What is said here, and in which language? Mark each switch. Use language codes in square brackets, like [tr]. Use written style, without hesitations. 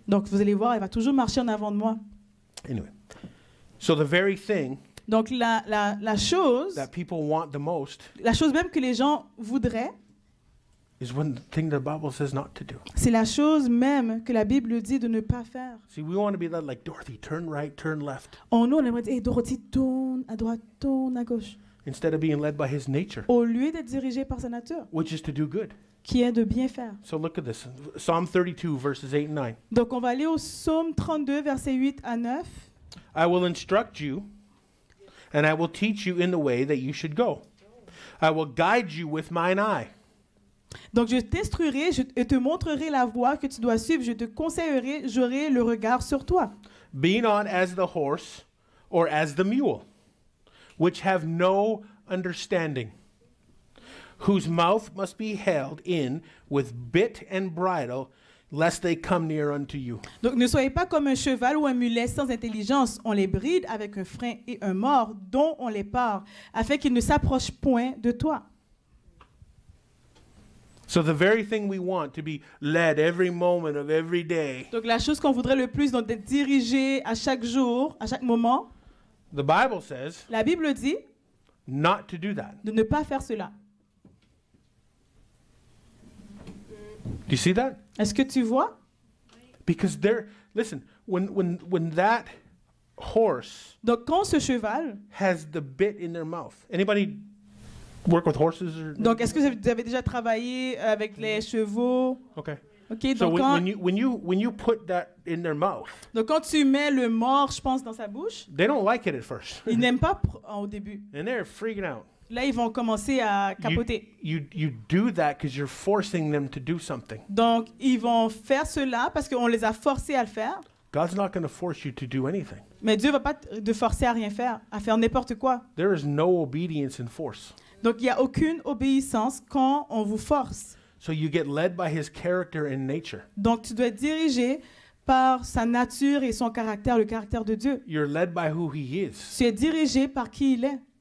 [fr] Donc, vous allez voir, elle va toujours marcher en avant de moi. [en] Anyway, so the very thing [fr] Donc, la chose même que les gens voudraient, [en] is one thing the Bible says not to do. [fr] c'est la chose même que la Bible dit de ne pas faire. [en] See, we want to be led like Dorothy, turn right, turn left, [fr] Nous, on aimerait dire, hey, Dorothy, tourne à droite, tourne à gauche. [en] instead of being led by his nature, [fr] Au lieu d'être dirigé par sa nature, [en] which is to do good. [fr] qui est de bien faire. [en] So look at this. Psalm 32, verses 8 and 9. [fr] Donc, on va aller au psaume 32, versets 8 à 9. [en] I will instruct you, and I will teach you in the way that you should go. I will guide you with mine eye. [fr] Donc, je t'instruirai et te montrerai la voie que tu dois suivre. Je te conseillerai, j'aurai le regard sur toi. [en] Be not as the horse or as the mule, which have no understanding, whose mouth must be held in with bit and bridle, lest they come near unto you. [fr] Donc, ne soyez pas comme un cheval ou un mulet sans intelligence. On les bride avec un frein et un mors dont on les part, afin qu'ils ne s'approchent point de toi. [en] So the very thing we want to be led every moment of every day, [fr] Donc, la chose qu'on voudrait le plus, donc d'être dirigé à chaque jour, à chaque moment, [en] the Bible says [fr] la Bible dit [en] not to do that. [fr] de ne pas faire cela. [en] Do you see that? [fr] Est-ce que tu vois? [en] Because listen, when that horse [fr] Donc, quand ce cheval, [en] has the bit in their mouth. Anybody work with horses? [fr] donc est-ce que vous avez déjà travaillé avec les chevaux? Okay. Ok, [en] So [fr] donc quand, [en] when you put that in their mouth, [fr] donc quand tu mets le mors, je pense, dans sa bouche, [en] they don't like it at first, [fr] ils n'aiment pas au début. [en] and they're freaking out. [fr] Là, ils vont commencer à capoter. [en] You do that because you're forcing them to do something. [fr] Donc, ils vont faire cela parce qu'on les a forcés à le faire. [en] God's not going to force you to do anything. [fr] Mais Dieu ne va pas te forcer à rien faire, à faire n'importe quoi. [en] There is no obedience in force. [fr] Donc, il n'y a aucune obéissance quand on vous force. [en] So you get led by his character and nature. [fr] Donc, tu dois être dirigé par sa nature et son caractère, le caractère de Dieu. [en] You're led by who he is. [fr] Tu es dirigé par qui il est.